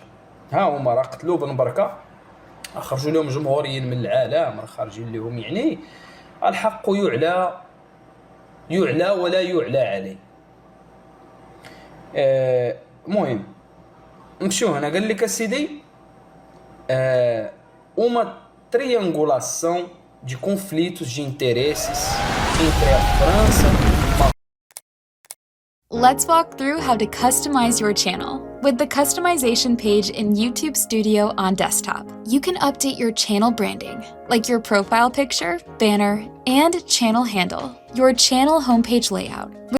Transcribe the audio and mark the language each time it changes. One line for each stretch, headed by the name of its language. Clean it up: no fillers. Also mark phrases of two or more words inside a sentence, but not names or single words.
Arabic: ها هما راه قتلوا بن بركة، خرجوا لهم جمهوريين من العالم، راه خارجين لهم يعني الحق يعلى ولا يعلى عليه. مهم نمشيو هنا. قال لك اسيدي
Portuguese: uma triangulação de conflitos de interesses entre a França.
English: Let's walk through how to customize your channel. With the customization page in YouTube Studio on desktop, you can update your channel branding, like your profile picture, banner, and channel handle, your channel homepage layout.